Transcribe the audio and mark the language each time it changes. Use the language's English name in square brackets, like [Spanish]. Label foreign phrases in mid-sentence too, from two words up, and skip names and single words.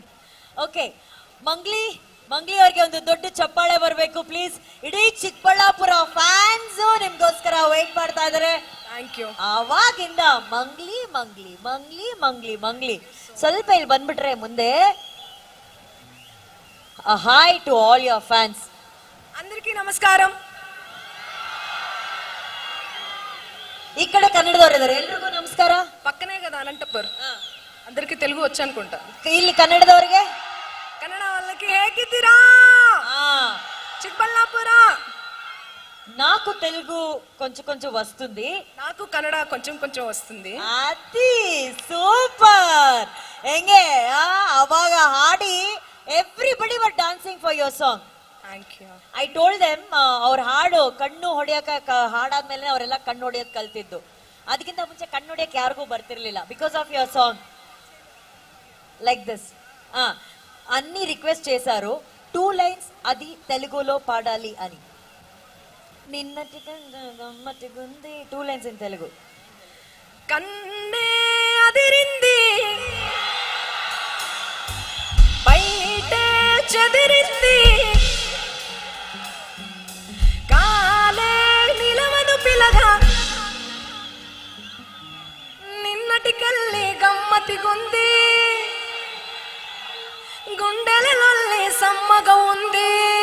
[Kannada] ಓಕೆ, ಮಂಗ್ಲಿ ಅವ್ರಿಗೆ ಒಂದು ದೊಡ್ಡ ಚಪ್ಪಾಳೆ ಬರಬೇಕು ಪ್ಲೀಸ್. ಇಡೀ ಚಿಕ್ಕಬಳ್ಳಾಪುರ ಫ್ಯಾನ್ಸ್ ನಿಮ್ಗೋಸ್ಕರ ವೇಟ್ ಮಾಡ್ತಾ ಇದಾರೆ. [English] thank you. [Kannada] ಆವಾಗಿಂದ ಮಂಗ್ಲಿ ಮಂಗ್ಲಿ ಮಂಗ್ಲಿ ಮಂಗ್ಲಿ ಮಂಗ್ಲಿ. ಸ್ವಲ್ಪ ಇಲ್ಲಿ ಬಂದ್ಬಿಟ್ರೆ ಮುಂದೆ. [English] hi to all your fans. [Telugu] అందరికీ నమస్కారం. [Kannada] ಈ ಕಡೆ ಕನ್ನಡದವರು ಇದ್ದಾರೆ, ಎಲ್ರಿಗೂ ನಮಸ್ಕಾರ. [Telugu] పక్కనే కదా అనంతపురం, అందరికి తెలుగు వచ్చు అనుకుంటా. [Kannada] ಇಲ್ಲಿ ಕನ್ನಡದವರಿಗೆ, [Telugu] కన్నడ వాళ్ళకి ಹೇಗಿದ್ದೀರಾ? చిక్కబళ్ళాపుర. నాకు తెలుగు కొంచెం కొంచెం వస్తుంది, నాకు కన్నడ కొంచెం కొంచెం వస్తుంది. అది సూపర్. [Kannada] ಹೆಂಗೆ ಅವಾಗ ಹಾಡಿ [English] everybody were dancing for your song. thank you. I told them [Kannada] ಅವ್ರ ಹಾಡು ಕಣ್ಣು ಹೊಡಿಯಕ ಹಾಡಾದ್ಮೇಲೆ ಅವರೆಲ್ಲ ಕಣ್ಣು ಹೊಡಿಯೋದ್ ಕಲ್ತಿದ್ದು. ಅದಕ್ಕಿಂತ ಮುಂಚೆ ಕಣ್ಣು ಹೊಡಿಯಕ್ ಯಾರಿಗೂ ಬರ್ತಿರ್ಲಿಲ್ಲ. [English] because of your song like this. [Telugu] అన్ని రిక్వెస్ట్ చేశారు 2 లైన్స్ అది తెలుగులో పాడాలి అని. నిన్నటి గమ్మటి గుంది 2 [English] lines in Telugu. [Telugu] కన్నే అదిరింది బయటే చెదిరింది, కాలే నిలవదు పిలగా, నిన్నటి కల్లి గమ్మతి గుంది, గుండెలలోల్లి సమ్మగా ఉంది.